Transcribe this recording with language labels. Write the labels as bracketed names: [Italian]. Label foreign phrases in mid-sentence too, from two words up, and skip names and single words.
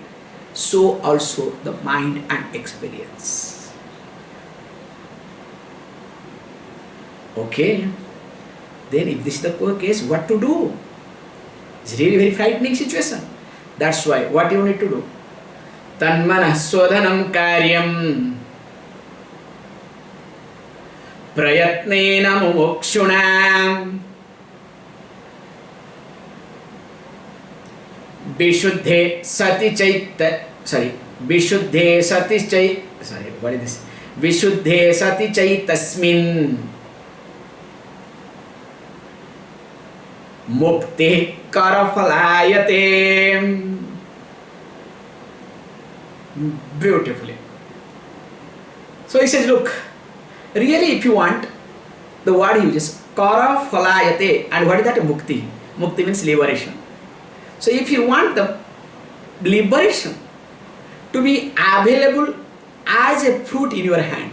[English] So also the mind and experience. Okay, then if this is the case, what to do? It's really very frightening situation. That's why, what you need to do? [Sanskrit] Tanmanah sodhanam karyam prayatnena mumukshunam vishuddhe sati chaita, vishuddhe sati chai, [English] what is this? [Sanskrit] Vishuddhe sati chaitasmin mukti karafalayate. [English] Beautifully. So he says, look, really if you want, the word he uses, karafalayate, and what is that? Mukti. Mukti means liberation. So if you want the liberation to be available as a fruit in your hand.